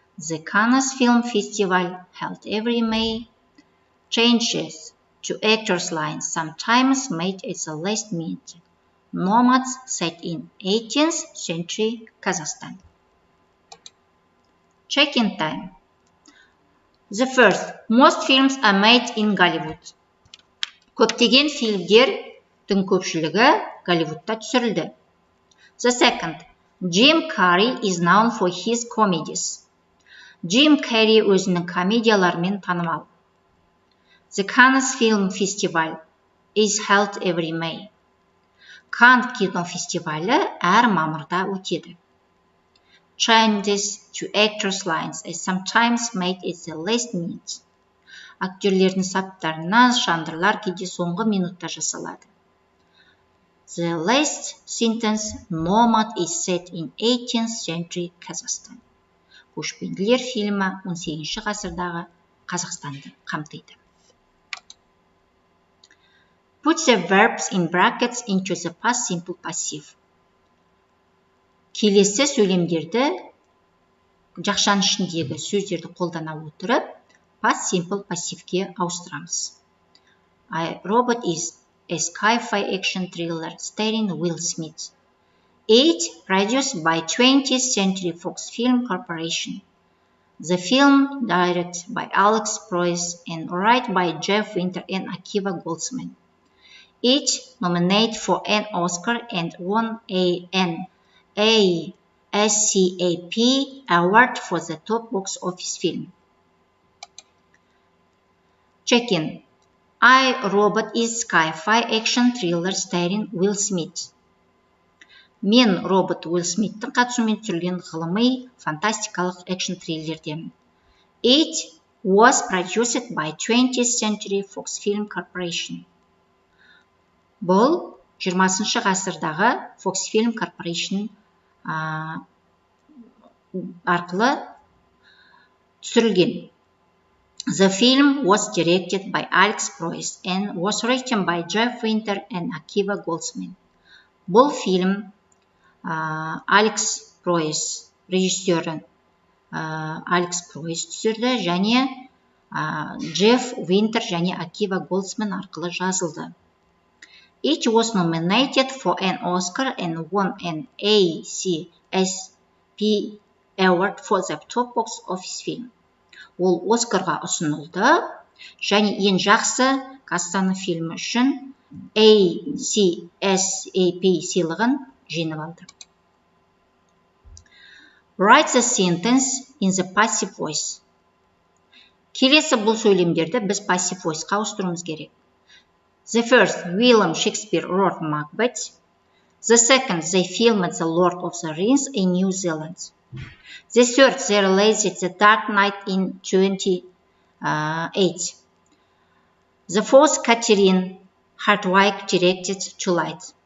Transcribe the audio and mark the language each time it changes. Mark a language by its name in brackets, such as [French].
[English] The Cannes Film Festival held every May. Changes to actors' lines sometimes made at the last minute. Nomads set in 18th century Kazakhstan. Check-in time. The first, most films are made in Hollywood. [Kazakh] Көптеген фильмдердің көпшілігі Голливудта түсірілді. [English] The second, Jim Carrey is known for his comedies. [Kazakh] Jim Carrey өзінің комедияларымен танымал. [English] The Cannes Film Festival is held every May. [Kazakh] Канн кинофестивалі әр мамырда өтеді. [English] Changes to actors' lines is sometimes made at the last minute. [Kazakh] Актерлердің саптарына шандырлар кейде соңғы минутта жасалады. [English] The last sentence, Nomad is set in 18th century Kazakhstan. [Kazakh] Көшпенділер фильмі 18 ғасырдағы Қазақстанды қамтиды. [English] Put the verbs in brackets into the past simple passive. [Kazakh] Келесі сөйлемдерді жақшаның ішіндегі сөздерді қолдана отырып, past simple passivке ауыстырамыз. [English] I, Robot is a sci-fi action thriller starring Will Smith. It produced by 20th Century Fox Film Corporation. The film directed by Alex Proyas and written by Jeff Winter and Akiva Goldsman. It nominated for an Oscar and won an ASCAP award for the top box office film. Check-in. I, Robot is sci-fi action thriller starring Will Smith. [Kazakh] Мен, робот Уилл Смиттің қатысуымен түсірілген ғылыми фантастикалық экшн триллердемін. [English] It was produced by 20th Century Fox Film Corporation. [Kazakh] Бұл 20 ғасырдағы Fox Film Corporation арқылы түсірілген. [English] The film was directed by Alex Proyas and was written by Jeff Winter and Akiva Goldsman. [Kazakh] Бұл фильм Алекс Пройс, режиссері Алекс Пройс түсірді және Джефф Винтер және Акива Голдсмен арқылы жазылды. [English] It was nominated for an Oscar and won an ASCAP award for the top box office film. [Kazakh] Ол Оскарға ұсынылды және ең жақсы кассаны фильмі үшін ASCAP сыйлығын жеңіп алды. [English] Write the sentence in the passive voice. [Kazakh] Келесі бұл сөйлемдерді біз passive voice'қа ауыстыруымыз керек. [English] The first, William Shakespeare wrote Macbeth. The second, they filmed The Lord of the Rings in New Zealand. The third, they released The Dark Knight in 1928. The fourth, Catherine Hardwicke directed Twilight.